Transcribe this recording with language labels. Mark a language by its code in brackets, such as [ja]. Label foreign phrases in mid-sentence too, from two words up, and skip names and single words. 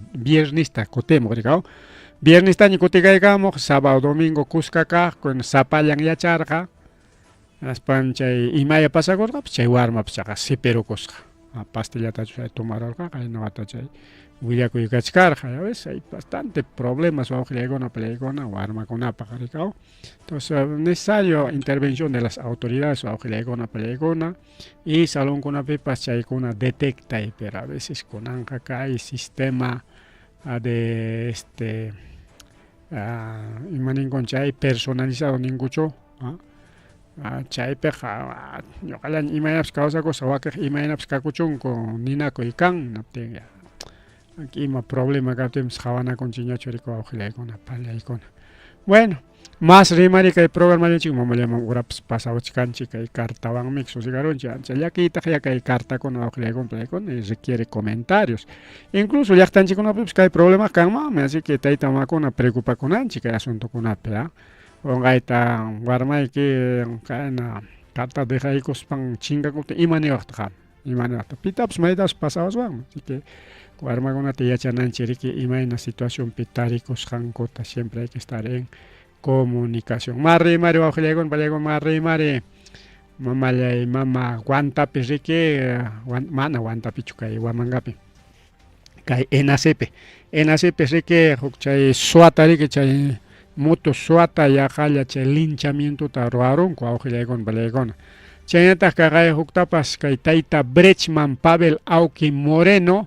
[qu] viernista kutimuq rikaw viernistaña kutikaykamuq sábado domingo kuska kaq sapallan yacharqa aspan chay imaya pasakurqapas chay warmapas chaqa sipirukusqa pastillata tomararqa kaynawata chay willakuykachkarqa [es] ya ves hay bastante problemas [qu] wawqillaykuna pallaykuna warmakunapaq rikaw [es] entonces necesario intervención de las autoridades [qu] wawqillaykuna pallaykuna y salonkunapipas chaykuna detectay [es] pero a veces [qu] kunanqa kay sistema de imaninkum chay personalizado ninkuchu chaypiqa ñuqallaña imaynapas kawsakusqa wakiq imaynapas kakuchunku ninakuy kan naptin ima problema kaptinpas qhawanakunchikñachu riki wawqillaykuna pallaykuna bueno más rimari kay programallancik mamallaman urapas pasawachkanchik kay cartawanmi susigarunchik ancha llakiytaq kay cartakuna wawqillaykuna pallaykuna [es] requiere comentarios incluso [qu] llaqtanchikkunapipas kay problema kanmanmi [es] así que [qu] tayta mamakuna preocupakunanchik kay asuntokunapi Ongayta warmayki kayna carta dejaykuspan chinkakutin imaniyuqta pitapas maytapas pasawaswanmi [es] así que [qu] warmakunata yachananchik riki imayna situacionpi tarikusqankuta [es] siempre hay que estar en comunicación [qu] marrimari wawqillaykuna pallaykuna marrimari mamallay mama Guantapi riki mana Guantapichu kay Huamankapi kay ENACP riki huk chay suata riki chay moto suata yaqalla chay linchamientuta ruwarunku wawqillaykuna pallaykuna Chaynata kaqay huktapas kay tayta Brechman Pavel Auqui Moreno